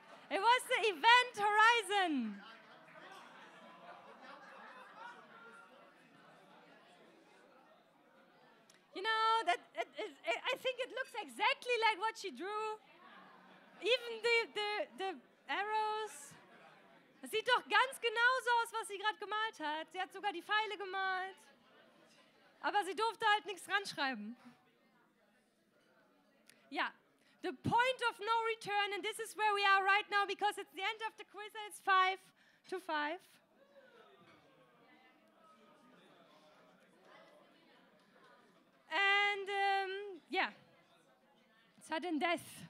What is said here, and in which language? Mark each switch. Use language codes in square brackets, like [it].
[en] It was the Event Horizon. You know, I think it looks exactly like what she drew. Even the arrows. [de] Es sieht doch ganz genauso aus, was sie gerade gemalt hat. Sie hat sogar die Pfeile gemalt. Aber sie durfte halt nichts ranschreiben. [en] Yeah. The point of no return, and this is where we are right now because it's the end of the quiz and it's 5 to 5. And yeah, sudden death.